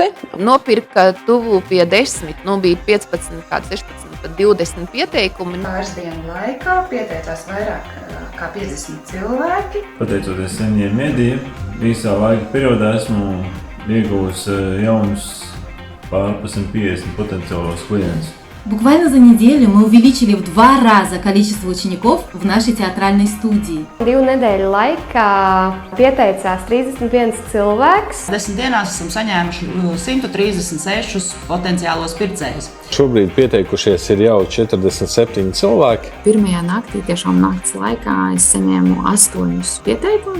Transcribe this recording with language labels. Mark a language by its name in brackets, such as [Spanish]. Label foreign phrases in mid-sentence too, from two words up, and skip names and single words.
[Latvian] Nopirka tuvu pie 10, bija 15, 16, pat 20 pieteikumi. Pāris dienu laikā pieteicās vairāk kā 50 cilvēki. Pateicoties seniem mēdījiem, īsā laika periodā esmu ieguvusi jaunus pār 150 potenciālos klientus. [Russian] Буквально за неделю мы увеличили в 2 раза количество учеников в нашей театральной студии. [Latvian] 2 nedēļu laikā pieteicās 31 cilvēks. 10 dienās esam saņēmuši 136 potenciālos pircējus. Šobrīd pieteikušies ir jau 47 cilvēki. Pirmajā naktī, tiešām nakts laikā, es saņēmu 8 pieteikumus.